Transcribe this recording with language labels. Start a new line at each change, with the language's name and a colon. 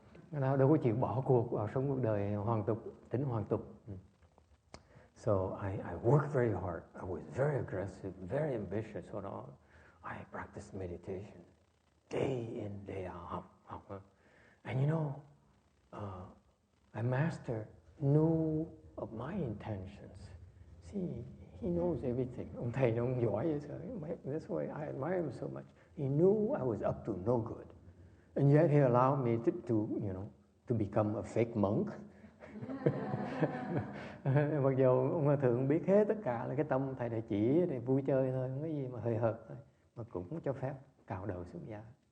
Vietnamese: Nó đâu có chịu bỏ cuộc vào sống cuộc đời hoàn tục, tính hoàn tục.
English: So I worked very hard. I was very aggressive, very ambitious. So I practiced meditation day in, day out.
Vietnamese: Học.
English: And you know, my master knew of my intentions. See, he knows everything.
Vietnamese: Ông thầy ông giỏi vậy sao?
English: That's why I admire him so much. He knew I was up to no good. And yet he allowed me to become a fake monk.
Vietnamese: Mặc dù ông Hòa Thượng biết hết tất cả là cái tâm thầy đã chỉ để vui chơi thôi, không có gì mà hời hợt thôi, mà cũng cho phép cạo đầu xuất gia.